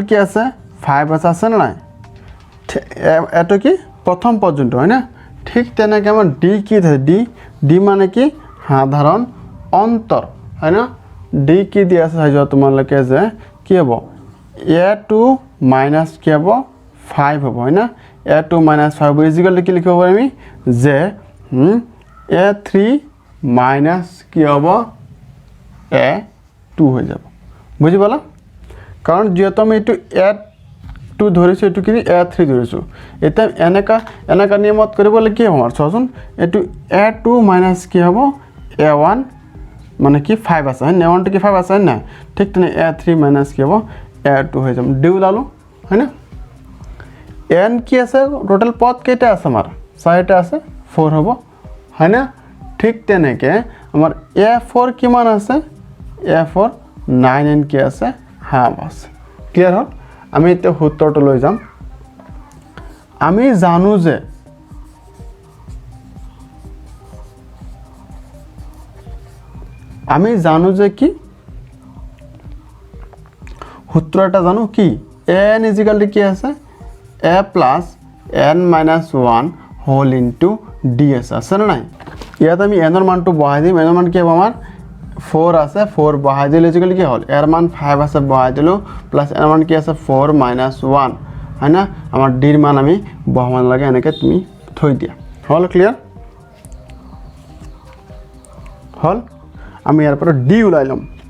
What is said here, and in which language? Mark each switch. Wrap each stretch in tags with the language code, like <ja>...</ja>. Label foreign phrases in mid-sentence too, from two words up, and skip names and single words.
<as>কি আছে 5 আছে না নাই এটো কি প্ৰথম পদ যোনটো হয় না ঠিক তেনেকৈ আমাৰ D কি আছে D মানে কি সাধাৰণ অন্তৰ হয় না D কি দি আছে চাই যোৱা তোমালোকে যে কি হ'ব A2 মাইনাস কি হ'ব 5 হ'ব হয় না A2 মাইনাস 5 ইকুৱেল কি লিখিব পাৰি আমি যে A3 মাইনাস কি হ'ব A2 হৈ যাব বুজি পালা কাৰণ যেহেতু আমি এইটো A2 ধৰিছো এইটো কি A3 ধৰিছো এটা এনেকা নিয়মত কৰিবলৈ কি হ'ব আমাৰ চোৱাচোন এইটো A2 মাইনাস কি হ'ব A1 মানে কি 5 আছে না 1 কি 5 আছে না ঠিক তেনে A3 মাইনাস কি হ'ব A2 হৈ যাব ডি ওলালো হয় না n কি আছে টোটাল পদ কেইটা আছে আমাৰ 4টা আছে 4 হ'ব হয় না ঠিক তেনেকৈ আমাৰ A4 কিমান আছে A4 9n কি আছে হাফ আছে ক্লিয়াৰ হ'ল আমি এতিয়া সূত্ৰটো লৈ যাম আমি জানো যে কি সূত্ৰটা জানো কি n ইকুৱেল কি আছে</as> <en>a plus n minus 1 whole into ds</en> <as>আছে না নাই ইয়াত আমি n ৰ মানটো বহাই দিম n ৰ মান কি হ'ব আমাৰ 4 আছে 4 বহাই দিলে ইকুৱেল কি হ'ল r মান 5 আছে বহাই দিলো প্লাস n মান কি আছে 4 minus 1 হয় না আমাৰ d ৰ মান আমি বহাব লাগে এনেকৈ তুমি থৈ দিয়া হল ক্লিয়াৰ হল আমি ইয়াৰ পৰা d উলাই লম</as>